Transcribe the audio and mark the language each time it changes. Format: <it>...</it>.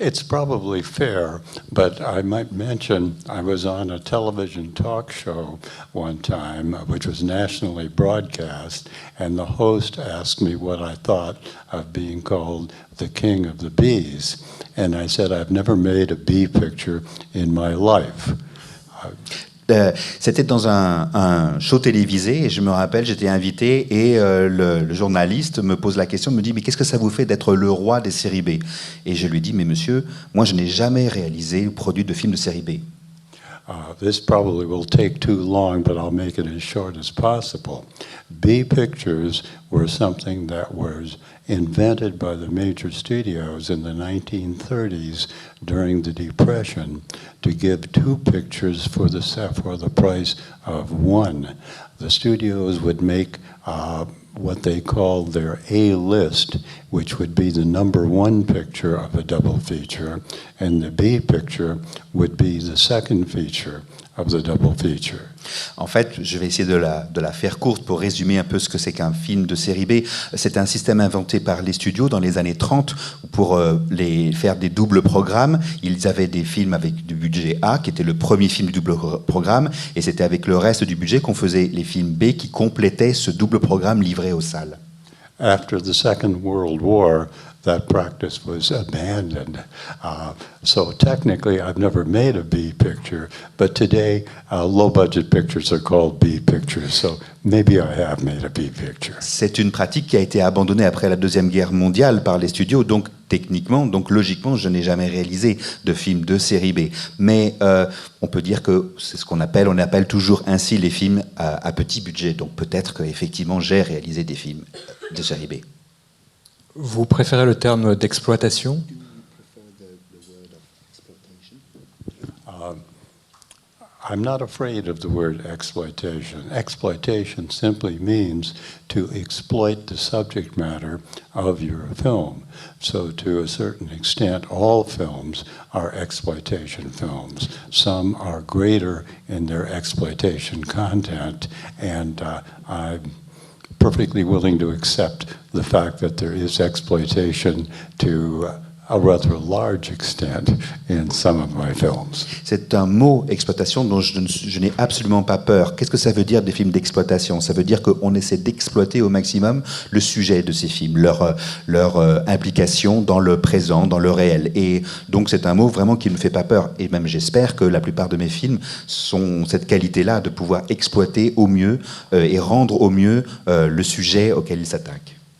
<en>It's probably fair, but I might mention I was on a television talk show one time, which was nationally broadcast, and the host asked me what I thought of being called the king of the bees. And I said, I've never made a bee picture in my life.</en> <fr>C'était dans un show télévisé et je me rappelle, j'étais invité et le journaliste me pose la question, me dit mais qu'est-ce que ça vous fait d'être le roi des séries B? Et je lui dis mais monsieur, moi je n'ai jamais réalisé ou produit de film de série B.</fr> <en>This probably will take too long, but I'll make it as short as possible. B pictures were something that was invented by the major studios in the 1930s during the Depression to give two pictures for the price of one. The studios would make what they called their A-list, which would be the number one picture of a double feature, and the B picture would be the second feature of the double feature.</en> <fr>En fait, je vais essayer de la faire courte pour résumer un peu ce que c'est qu'un film de série B. C'est un système inventé par les studios dans les années 30 pour faire des doubles programmes. Ils avaient des films avec du budget A, qui était le premier film du double programme, et c'était avec le reste du budget qu'on faisait les films B qui complétaient ce double programme livré aux salles.</fr> <en>After the Second World War, that practice was abandoned. So technically, I've never made a B picture, but today, low-budget pictures are called B pictures, so maybe I have made a B picture.</en> <fr>C'est une pratique qui a été abandonnée après la Deuxième Guerre mondiale par les studios, donc techniquement, donc logiquement, je n'ai jamais réalisé de film de série B. Mais on peut dire que c'est ce on appelle toujours ainsi les films à petit budget, donc peut-être qu'effectivement, j'ai réalisé des films de série B. Vous préférez le terme d'exploitation ?</fr> <en>I'm not afraid of the word exploitation. Exploitation simply means to exploit the subject matter of your film. So to a certain extent, all films are exploitation films. Some are greater in their exploitation content, and I'm perfectly willing to accept the fact that there is exploitation to a rather large extent in some of my films.</en> <fr>C'est un mot, exploitation, dont je n'ai absolument pas peur. Qu'est-ce que ça veut dire des films d'exploitation? Ça veut dire qu'on essaie d'exploiter au maximum le sujet de ces films, leur implication dans le présent, dans le réel. Et donc c'est un mot vraiment qui ne me fait pas peur. Et même j'espère que la plupart de mes films sont cette qualité-là, de pouvoir exploiter au mieux et rendre au mieux le sujet auquel ils s'attaquent.</fr>